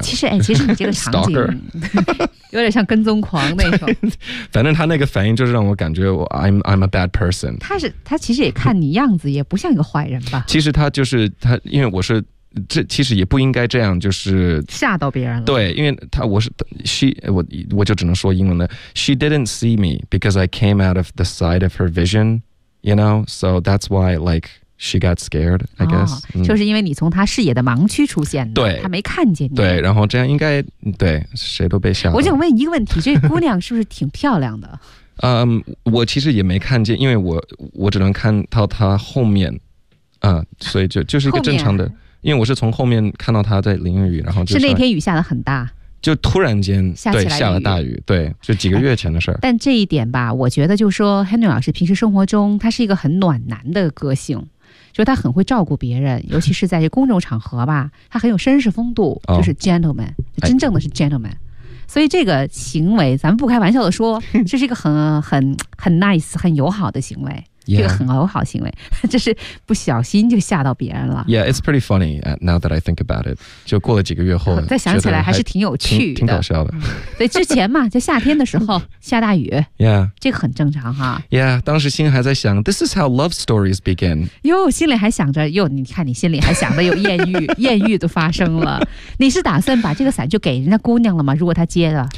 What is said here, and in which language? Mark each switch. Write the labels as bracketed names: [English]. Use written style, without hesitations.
[Chinese] 其实你这个场景有点像跟踪狂那种反正他那个反应就是让我感觉我 [English] I'm a bad person [Chinese] 他其实也看你样子也不像一个坏人吧其实他就是他因为我是这其实也不应该这样就是吓到别人了对因为他我是 我就只能说英文了 [English] She didn't see me because I came out of the side of her vision you know so that's why like she got scared I guess、 [Chinese] 哦、就是因为你从他视野的盲区出现的对他没看见你对然后这样应该对谁都被吓到我想问一个问题这姑娘是不是挺漂亮的我其实也没看见因为我只能看到她后面所以就是一个正常的因为我是从后面看到他在淋雨然后就是那天雨下的很大就突然间下起来对下了大雨对就几个月前的事儿、但这一点吧我觉得就是说 Henry 老师平时生活中他是一个很暖男的个性就是他很会照顾别人尤其是在这公众场合吧他很有绅士风度就是 gentleman、哦、就真正的是 gentleman、哎、所以这个行为咱们不开玩笑的说这是一个很 nice 很友好的行为 [English] Yeah. [Chinese] 这个很友好行为就是不小心就吓到别人了 [English] Yeah, it's pretty funny now that I think about it [Chinese] 就过了几个月后再想起来还是挺有趣的挺搞笑的对之前嘛就夏天的时候下大雨 [English] Yeah, [Chinese] 这个很正常哈 [English] Yeah, [Chinese] 当时心还在想 [English] This is how love stories begin [Chinese] 哟心里还想着哟你看你心里还想着有艳遇艳遇都发生了你是打算把这个伞就给人家姑娘了吗如果她接的